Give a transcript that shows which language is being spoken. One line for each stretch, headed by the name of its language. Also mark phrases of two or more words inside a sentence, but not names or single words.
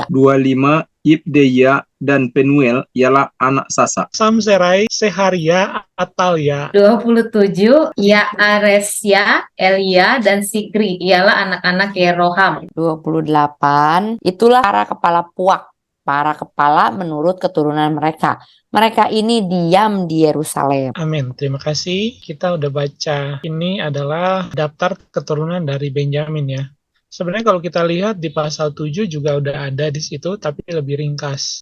Indonesian: 25, Ibdeya dan Penuel ialah anak Sasa. Samserai, Seharia, Atalia. 27, Yaaresya, Elia, dan Sikri. Ialah anak-anak Yeroham. 28, itulah para kepala puak, para kepala menurut keturunan mereka. Mereka ini diam di Yerusalem. Amin. Terima kasih. Kita udah baca. Ini adalah daftar keturunan dari Benyamin ya. Sebenarnya kalau kita lihat di pasal 7 juga udah ada di situ, tapi lebih ringkas.